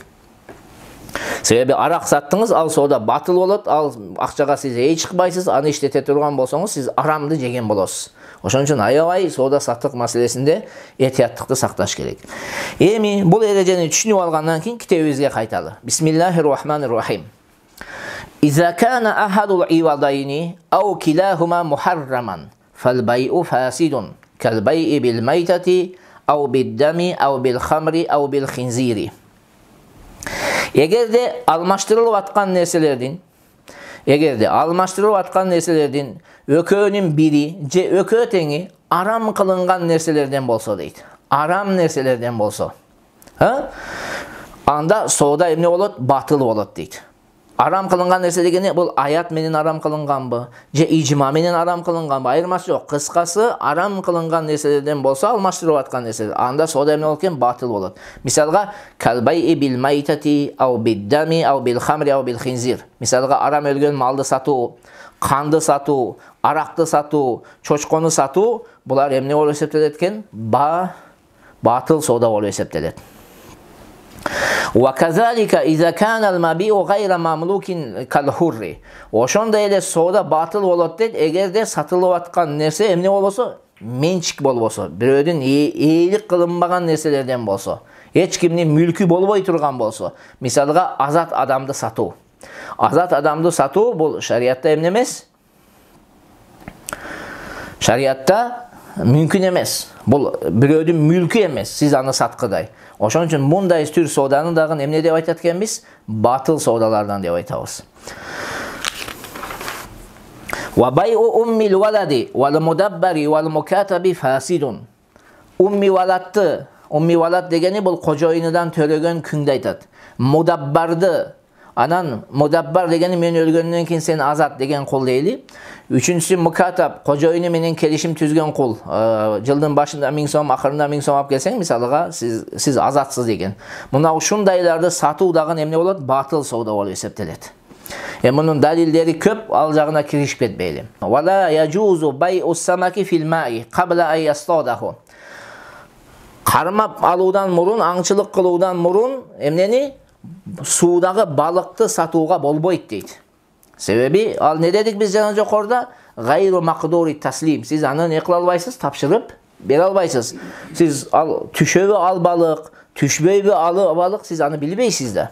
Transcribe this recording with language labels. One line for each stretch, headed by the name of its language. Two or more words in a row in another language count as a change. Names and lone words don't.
Kyrgyz: Себеби арак саттыңыз, ал соода батыл болот, ал акчага сиз эч чыкпайсыз, аны иштете турган болсоңуз, сиз арамды жеген болосуз. Ошон үчүн аябай соода саттык маселесинде этияттыкты сакташ керек. Эми бул эрежени түшүнүп алгандан кийин китебибизге кайталы.
Arabic: بسم الله الرحمن الرحيم. إذا كان أحد العوضين أو كلاهما محرما فالبيع فاسد كالبيع بالميتة أو بالدم أو بالخمر أو بالخنزير.
Kyrgyz: Эгерде алмаштырылып аткан нерселердин, экөөнүн бири же экөө теңи арам кылынган нерселерден болсо дейт. Арам нерселерден болсо. Анда соода эмне болот? Батыл болот дейт. Арам кылынган нерсе дегени бул аят менен арам кылынганбы, же ижма менен арам кылынганбы, айырмасы жок. Кыскасы, арам кылынган нерселерден болсо, алмаштырып аткан нерселер, анда соода эмне болот экен? Батыл болот. Мисалга,
Arabic: كالبيع بالميتة أو بالدم أو بالخمر أو بالخنزير.
Kyrgyz: Мисалга, арам өлгөн малды сатуу, канды сатуу, аракты сатуу, чочкону сатуу, булар эмне болуп эсептелет экен? Батыл соода болуп эсептелет.
Arabic: وكذلك إذا كان المبيع غير مملوك كالحر.
Kyrgyz: Ошондой эле соода батыл болот дейт, эгерде сатылып аткан нерсе эмне болбосо? Менчик болбосо, бирөөдүн ээлик кылынбаган нерселерден болсо, эч кимдин мүлкү болбой турган болсо. Мисалга, азат адамды сатуу. Азат адамды сатуу бул шариатта эмне эмес? Шариатта мүмкүн эмес. Бул бирөөдүн мүлкү эмес, сиз аны саткыдай. Ошон үчүн мындай түр сооданы дагы эмне деп айтат экенбиз? Батыл соодалардан деп айтабыз.
Arabic: وبيع أم الولد والمدبر والمكاتب فاسد. أم الولد
Kyrgyz: дегени бул кожоюнудан төлөгөн күңдү айтат. Мудаббарды, анан мудаббар дегени мен өлгөндөн кийин сен азат деген кул дейли. Үчүнчүсү мукатаб, кожоюну менен келишим түзгөн кул. Жылдын башында 1000 сом, акырында 1000 сом алып келсең, мисалга сиз азатсыз деген. Мына ушундайларды сатуу дагы эмне болот? Батыл соода болуп эсептелет. Мунун далилдери көп, ал жагына киришип кетпейли.
Arabic: ولا يجوز بيع السمك في الماء قبل أن يصطاده.
Kyrgyz: Кармап алуудан мурун, аңчылык кылуудан мурун эмнени? Суудагы балыкты сатууга болбойт дейт. Себеби ал не дедик биз жана жокорда?
Arabic: غير مقدور التسليم.
Kyrgyz: Сиз аны не кыла албайсыз? Тапшырып бере албайсыз. Сиз ал түшөбү ал балык, түшпөйбү ал балык, сиз аны билбейсиз да.